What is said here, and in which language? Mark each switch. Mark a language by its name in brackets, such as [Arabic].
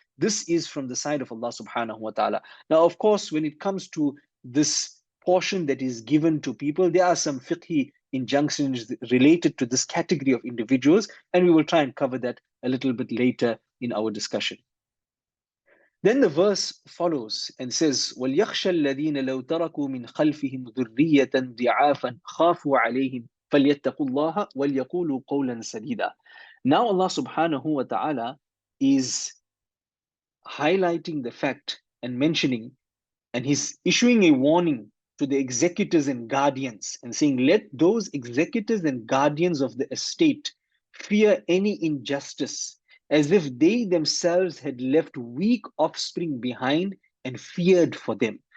[English] This is from the side of Allah subhanahu wa ta'ala. Now, of course, when it comes to this portion that is given to people, there are some fiqhi injunctions related to this category of individuals, and we will try and cover that a little bit later in our discussion. Then the verse follows and says, [Arabic] وَلْيَخْشَى الَّذِينَ لَوْ تَرَكُوا مِنْ خَلْفِهِمْ ذُرِّيَّةً ضِعَافًا خَافُوا عَلَيْهِمْ فَلْيَتَّقُوا اللَّهَ وَلْيَقُولُوا قَوْلًا سَدِيدًا. [English] Now Allah subhanahu wa ta'ala is highlighting the fact and mentioning, and he's issuing a warning to the executors and guardians and saying, let those executors and guardians of the estate fear any injustice, as if they themselves had left weak offspring behind and feared for them.